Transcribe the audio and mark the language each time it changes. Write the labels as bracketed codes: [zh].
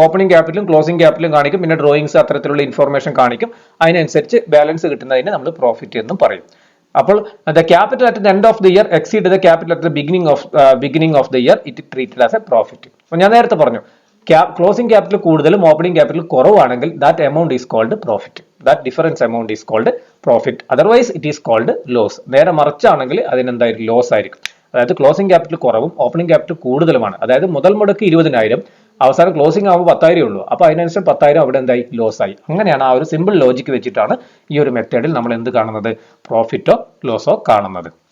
[ml] Opening ക്യാപിറ്റലും closing ക്യാപിറ്റലും കാണിക്കും, പിന്നെ drawings അത്തരത്തിലുള്ള ഇൻഫോർമേഷൻ കാണിക്കും. അതിനനുസരിച്ച് ബാലൻസ് കിട്ടുന്നതിന് നമ്മൾ പ്രോഫിറ്റ് എന്നും പറയും. അപ്പോൾ [en] The capital at the end of the year exceed the capital at the beginning of the year it treated as a profit. [ml] അപ്പോൾ ഞാൻ നേരത്തെ പറഞ്ഞു, ക്ലോസിംഗ് ക്യാപിറ്റൽ കൂടുതലും ഓപ്പണിംഗ് ക്യാപിറ്റൽ കുറവാണെങ്കിൽ [en] That amount is called profit. that difference amount is called profit. Otherwise it is called loss. [ml] നേരെ മറിച്ചാണെങ്കിൽ അതിനെന്തായിരിക്കും loss ആയിരിക്കും. അതായത് closing capital കുറവും ഓപ്പണിംഗ് ക്യാപിറ്റൽ കൂടുതലുമാണ്. അതായത് മുതൽ മുടക്ക് 20,000 അവസാനം ക്ലോസിംഗ് ആകുമ്പോൾ 10,000 ഉള്ളൂ. അപ്പോൾ അതിനനുസരിച്ച് 10,000 അവിടെ എന്തായി ലോസ് ആയി. അങ്ങനെയാണ് ആ ഒരു സിമ്പിൾ ലോജിക്ക് വെച്ചിട്ടാണ് ഈ ഒരു മെത്തേഡിൽ നമ്മൾ എന്ത് കാണുന്നത്, പ്രോഫിറ്റോ ലോസോ കാണുന്നത്.